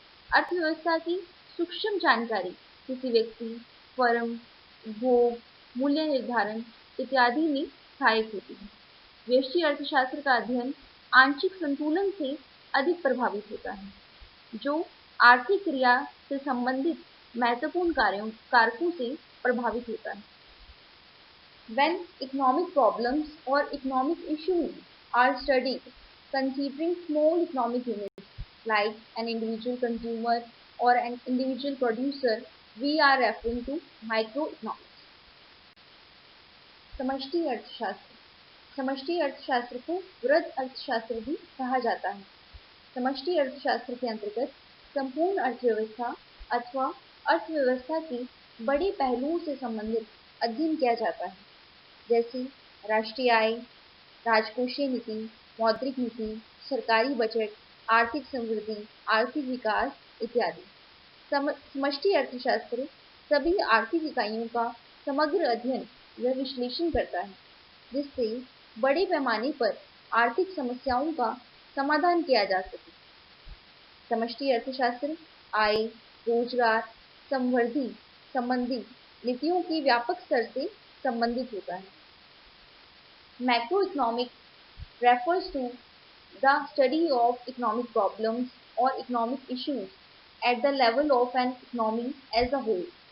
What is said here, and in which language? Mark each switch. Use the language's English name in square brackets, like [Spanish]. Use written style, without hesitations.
[Hindi] अर्थव्यवस्था की सूक्ष्म जानकारी किसी व्यक्ति, फर्म, उपभोग, मूल्य निर्धारण इत्यादि में सहायक होती है। व्यष्टि अर्थशास्त्र का अध्ययन आंशिक संतुलन से अधिक प्रभावित होता है, जो आर्थिक क्रिया से संबंधित महत्वपूर्ण कारकों से प्रभावित होता है। [English] When economic problems or economic issues are studied considering small economic units like an individual consumer or an individual producer, we are referring to microeconomics. [Hindi] समष्टि अर्थशास्त्र समष्टि अर्थशास्त्र को वृहद अर्थशास्त्र भी कहा जाता है। समष्टि अर्थशास्त्र के अंतर्गत संपूर्ण अर्थव्यवस्था अथवा अर्थव्यवस्था के बड़े पहलुओं से संबंधित अध्ययन किया जाता है, जैसे राष्ट्रीय आय, राजकोषीय नीति, मौद्रिक नीति, सरकारी बजट, आर्थिक समृद्धि, आर्थिक विकास इत्यादि। समष्टि अर्थशास्त्र सभी आर्थिक इकाइयों का समग्र अध्ययन व विश्लेषण करता है, जिससे बड़े पैमाने पर आर्थिक समस्याओं का समाधान किया जा सके। समष्टि अर्थशास्त्र आय, रोजगार, समृद्धि संबंधी नीतियों के व्यापक स्तर से संबंधित होता है। [English] Macroeconomics refers to the study of economic problems or economic issues at the level of an economy as a whole.